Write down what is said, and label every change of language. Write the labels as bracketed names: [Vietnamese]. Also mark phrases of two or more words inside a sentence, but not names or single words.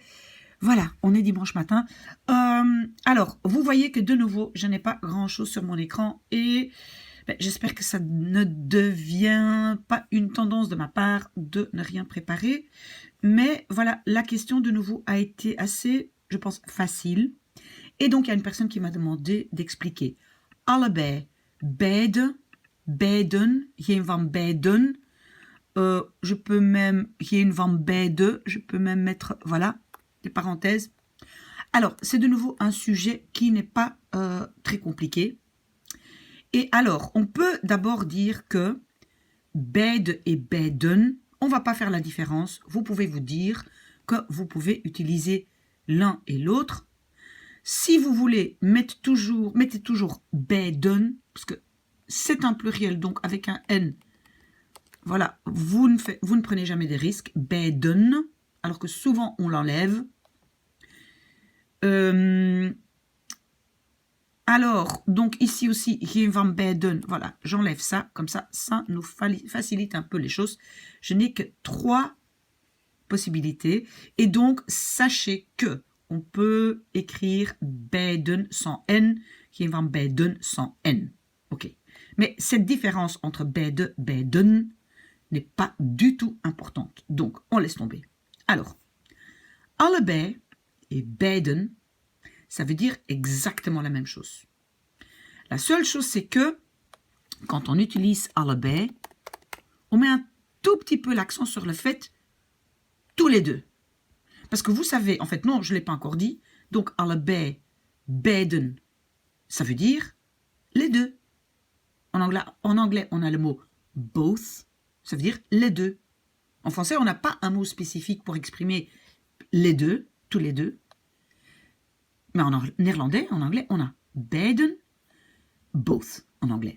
[French] Voilà, on est dimanche matin. Alors, vous voyez que de nouveau, je n'ai pas grand-chose sur mon écran et j'espère que ça ne devient pas une tendance de ma part de ne rien préparer. Mais voilà, la question de nouveau a été assez, je pense, facile. Et donc, il y a une personne qui m'a demandé d'expliquer. [Dutch] Allebei, beide, beiden, geen van beiden. [French] Je peux même, [Dutch] geen van beide, [French] je peux même mettre, voilà, des parenthèses. Alors, c'est de nouveau un sujet qui n'est pas très compliqué. Et alors, on peut d'abord dire que beide et beiden, on ne va pas faire la différence. Vous pouvez vous dire que vous pouvez utiliser l'un et l'autre. Si vous voulez, mettez toujours beiden, parce que c'est un pluriel, donc avec un N. Voilà, vous ne prenez jamais des risques. Beiden, alors que souvent on l'enlève. Alors, donc ici aussi, [Dutch] geen van beiden, [French] voilà, j'enlève ça, comme ça nous facilite un peu les choses. Je n'ai que 3 possibilités, et donc sachez que on peut écrire beiden sans N, [Dutch] geen van beiden [French] sans N. Ok. Mais cette différence entre [Dutch] beide, beiden [French] n'est pas du tout importante. Donc, on laisse tomber. Alors, allebei et beiden, ça veut dire exactement la même chose. La seule chose, c'est que quand on utilise allebei, on met un tout petit peu l'accent sur le fait tous les deux. Parce que vous savez, en fait, non, je ne l'ai pas encore dit. Donc, [Dutch] allebei, beiden, [French] ça veut dire les deux. En anglais, on a le mot both, ça veut dire les deux. En français, on n'a pas un mot spécifique pour exprimer les deux, tous les deux. Mais en néerlandais, en anglais, on a beiden, both, en anglais.